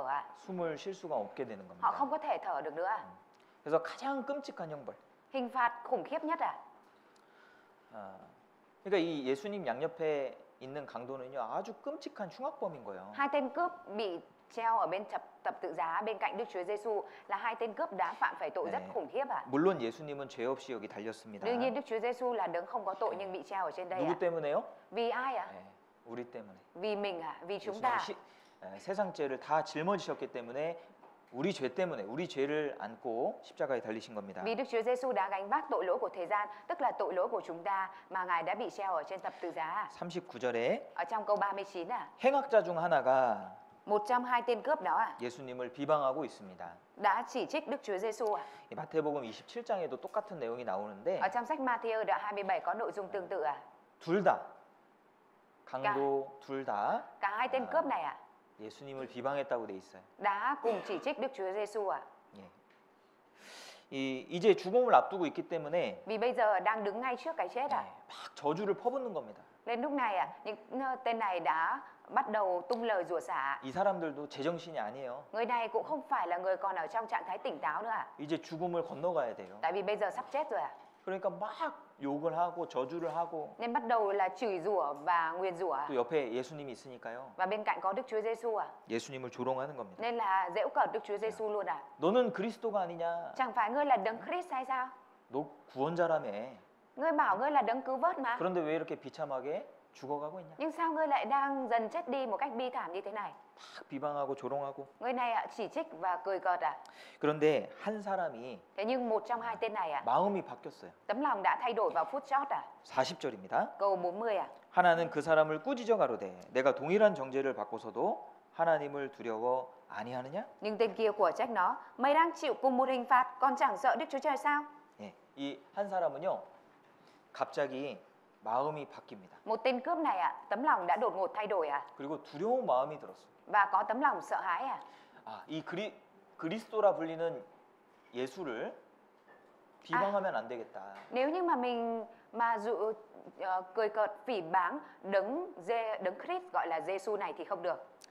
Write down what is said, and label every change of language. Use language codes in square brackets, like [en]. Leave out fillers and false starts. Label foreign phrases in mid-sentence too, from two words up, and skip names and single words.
[ko] 숨을 쉴 수가 없게 되는 겁니다. [vi] Họ không có thể thở được nữa [ko] 그래서 가장 끔찍한 형벌. [vi] Hình phạt khủng khiếp nhất [ko] 그러니까 이 예수님 양옆에 있는 강도는요 아주 끔찍한 흉악범인 거예요. [vi] Hai tên cướp bị treo ở bên tập tự giá bên cạnh Đức Chúa Giêsu là hai tên cướp đã phạm phải tội rất khủng khiếp [ko] 물론 예수님은 죄 없이 여기 달렸습니다. [vi] Đương nhiên Đức Chúa Giêsu là đấng không có tội nhưng bị treo ở trên đây [ko] 누구 때문에요? [vi] Vì ai [ko] 우리 때문에. [vi] Vì mình Vì chúng ta. [ko] 세상 죄를 다 짊어지셨기 때문에 우리 죄 때문에 우리 죄를 안고 십자가에 달리신 겁니다. [vi] Vì Đức Chúa Giêsu đã gánh vác tội lỗi của thế gian, tức là tội lỗi của chúng ta mà Ngài đã bị treo ở trên thập tự giá. [ko] 39절에 [vi] Ở trong câu 39 [ko] 행악자 중 하나가 [vi] một trong hai tên cướp đó [ko] 예수님을 비방하고 있습니다. [vi] đã chỉ trích Đức Chúa Giêsu [ko] 마태복음 27장에도 똑같은 내용이 나오는데 [vi] Ở trong sách Matthew đoạn 27 có nội dung tương tự [ko] 둘 다 강도 둘 다 [vi] Cả hai tên cướp này [ko] 예수님을 비방했다고 돼 있어요. [vi] đã cùng chỉ trích Đức Chúa Giêsu [ko] 이제 죽음을 앞두고 있기 때문에 [vi] Vì bây giờ đang đứng ngay trước cái chết [ko] 막 저주를 퍼붓는 겁니다. [vi] Nên lúc này những tên này đã bắt đầu tung lời rủa xả. [ko] 이 사람들도 제정신이 아니에요. [vi] Người này cũng không phải là người còn ở trong trạng thái tỉnh táo nữa [ko] 이제 죽음을 건너가야 돼요. [vi] Tại vì bây giờ sắp chết rồi [ko] 그러니까 막 욕을 하고 저주를 하고 [vi] Nên bắt đầu là chửi rủa và nguyền rủa [ko] 또 옆에 예수님이 있으니까요. [vi] Và bên cạnh có Đức Chúa Giêsu [ko] 예수님을 조롱하는 겁니다. [vi] Nên là giễu cợt Đức Chúa Giêsu luôn [ko] 너는 그리스도가 아니냐? [vi] Chẳng phải ngươi là đấng Christ hay sao? [ko] 너 구원자라며. [vi] Ngươi bảo ngươi là đấng cứu vớt mà [ko] 그런데 왜 이렇게 비참하게 죽어가고 있냐? [vi] Nhưng sao ngươi lại đang dần chết đi một cách bi thảm như thế này? [ko] 막 비방하고 조롱하고. [vi] Người này chỉ trích và cười cợt [ko] 그런데 한 사람이 [vi] Thế nhưng một trong hai tên này [ko] 마음이 바뀌었어요. [vi] tấm lòng đã thay đổi vào phút chót [ko] 40절입니다. [vi] Câu 40 [ko] 하나는 그 사람을 꾸짖어 가로되 내가 동일한 정죄를 받고서도 하나님을 두려워 아니하느냐? [vi] Nhưng tên kia của trách nó Mày đang chịu cùng một hình phạt còn chẳng sợ Đức Chúa Trời sao? [ko] 이 한 사람은요 갑자기 마음이 바뀝니다. [vi] Một tên cướp này tấm lòng đã đột ngột thay đổi [ko] 그리고 두려운 마음이 들었어요. [vi] Và có tấm lòng sợ hãi [ko] 이 그리스도라 불리는 예수를 비방하면 안 되겠다. [vi] Nếu như mà mình cười cợt phỉ báng đấng Christ gọi là Giêsu này thì không được.